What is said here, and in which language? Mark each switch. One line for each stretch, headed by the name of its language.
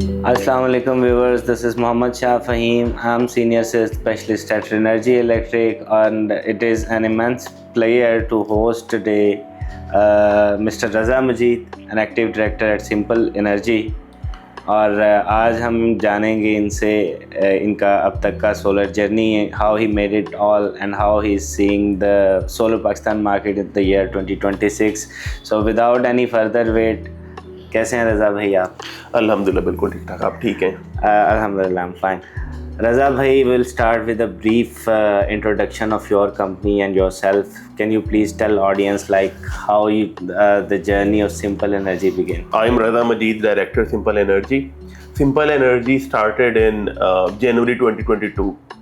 English: Assalamu alaikum viewers, this is Muhammad Shah Fahim. I'm senior sales specialist at Energy Electric, and it is an immense pleasure to host today Mr. Raza Majid, an active director at Simple Energy.
Urdu: اور آج ہم جانیں گے ان سے ان کا اب تک کا solar journey,
English: How he made it all and how he is seeing the solar Pakistan market in the year 2026. So without any further wait,
Urdu: کیسے ہیں رضا بھائی آپ؟ الحمدللہ بالکل ٹھیک ٹھاک. آپ ٹھیک ہیں؟
English: الحمدللہ I am fine. Raza بھائی, we'll start with a brief introduction of your company and yourself. Can you please tell audience like how the journey of Simple Energy began? I'm Raza Majid, director Simple Energy. Simple Energy started in January 2022.